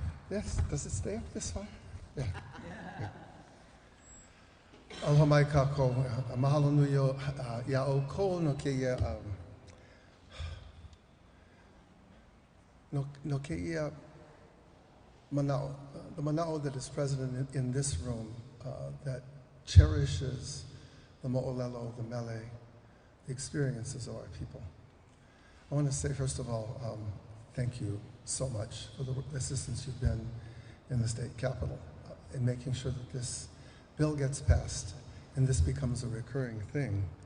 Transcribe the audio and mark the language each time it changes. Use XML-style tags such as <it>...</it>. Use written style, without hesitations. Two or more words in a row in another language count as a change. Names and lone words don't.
<en>Yes, does it stay up this far? Yeah.</en> <haw>Aloha mai kākou, mahalo nui o ia o ko no keia no keia manao,</haw> <en>the manao that is present in this room that cherishes the mo'olelo, the mele, the experiences of our people. I want to say, first of all, thank you so much for the assistance you've been in the state capitol in making sure that this bill gets passed and this becomes a recurring thing.</en>